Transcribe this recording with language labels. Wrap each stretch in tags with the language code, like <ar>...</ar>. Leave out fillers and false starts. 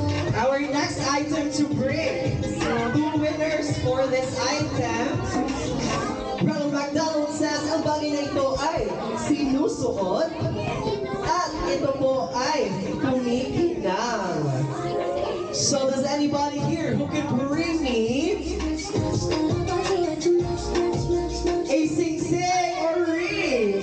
<en>Our next item to bring, 2 winners for this item. Ronald McDonald says,</en> <tl>ang bagay na ito ay sinusuot at ito po ay kumikinang.</tl> <en>So does anybody here who can bring me a sing-sing or ring?</en>